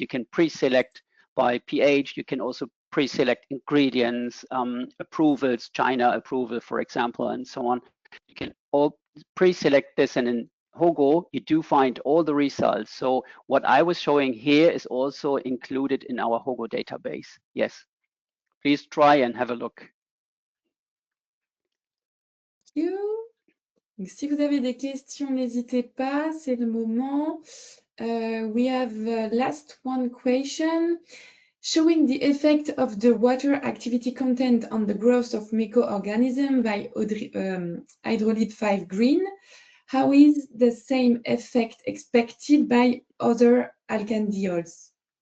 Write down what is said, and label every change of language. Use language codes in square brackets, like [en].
[en] You can pre-select by pH. You can also pre-select ingredients, approvals, China approval, for example, and so on. You can all pre-select this, and in HOGO, you do find all the results. So what I was showing here is also included in our HOGO database. Yes, please try and have a look. you. [fr] Donc, si vous avez des questions, n'hésitez pas, c'est le moment. [en] We have last one question. Showing the effect of the water activity content on the growth of microorganisms by hydrolyte 5 green. How is the same effect expected by other alkandiols?